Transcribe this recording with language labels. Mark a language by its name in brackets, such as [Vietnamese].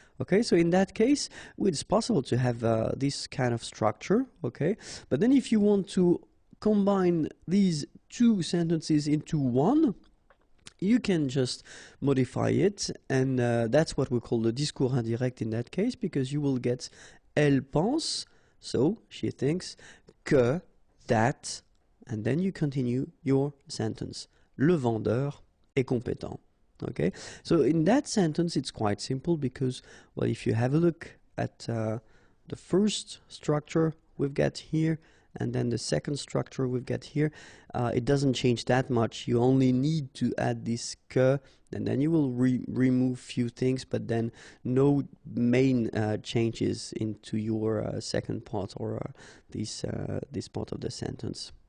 [English] Okay, so in that case, it's possible to have this kind of structure, okay, but then if you want to combine these 2 sentences into one, you can just modify it, and that's what we call the discours indirect in that case, because you will get [French] elle pense, [English] so she thinks, que, that, and then you continue your sentence. [French] Le vendeur est compétent. [English] Okay, so in that sentence it's quite simple because, well, if you have a look at the first structure we've got here, and then the second structure we've got here, it doesn't change that much. You only need to add this que, and then you will remove few things, but then no main changes into your second part or this part of the sentence.